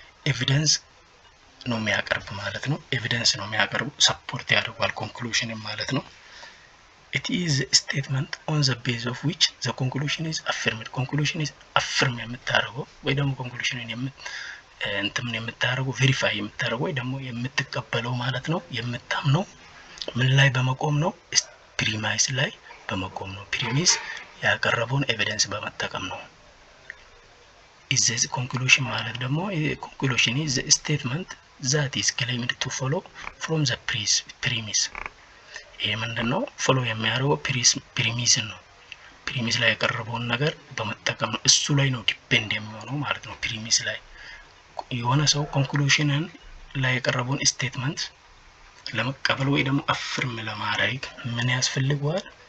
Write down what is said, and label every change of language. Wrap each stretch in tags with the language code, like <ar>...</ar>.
<am>ኤቪደንስ ነው የሚያቀርብ ማለት ነው። ኤቪደንስ ነው የሚያቀርቡ ሰፖርት ያደርጋል ኮንክሉዥን ማለት ነው።</am> <en>it is a statement on the basis of which the conclusion is affirmed. conclusion is affirm</en> <am>የምታደርገው ወይ ደግሞ conclusion እንትም የምታደርገው verify የምታደርገው ወይ ደግሞ የምትቀበለው ማለት ነው። የምታምነው ምን ላይ በመቆም ነው? ፕሪማይስ ላይ በመቆም ነው። ፕሪሚስ ያቀረበውን ኤቪደንስ በመጠቀም ነው።</am> <en>is this conclusion</en> <am>ማለት ደግሞ</am> <en>conclusion is the statement that is claimed to follow from the premise.</en> <am>ይሄ ምንድነው? ፎሎ የሚያደርገው ፕሪሚስ ነው። ፕሪሚስ ላይ ያቀረበውን ነገር በመጠቀም ነው። እሱ ላይ ነው ዲፔንድ የሚሆነው ማለት ነው። ፕሪሚስ ላይ የሆነ ሰው ኮንክሉዥንን ላይ ያቀረበውን ስቴትመንት ለመቀበል ወይ ደግሞ አፍርም ለማድረግ ምን ያስፈልገዋል?</am>